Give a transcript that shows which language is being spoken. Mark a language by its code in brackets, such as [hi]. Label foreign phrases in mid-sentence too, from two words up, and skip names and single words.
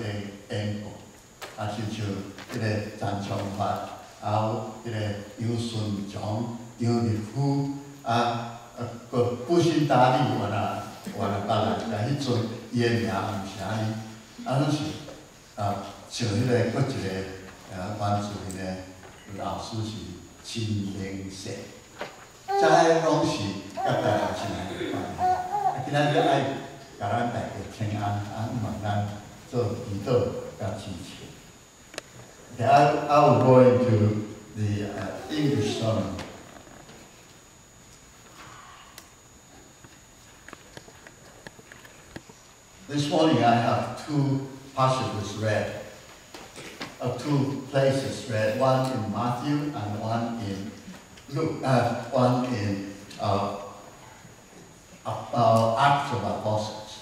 [nan] 缘故，亲像即个陈昌发，有即个杨顺强、杨立夫，个布辛达利原来别人，但迄阵伊的名毋是安尼，拢是像迄个佫一个原住民的老师是秦英社，这拢是甲台湾真有关系。今仔日爱甲咱大家请安，问咱做祈祷甲支持。 [en] Okay, I will go into the English sermon. This morning I have two passages read, two places read, one in Matthew and one in Luke, one in Acts of Apostles.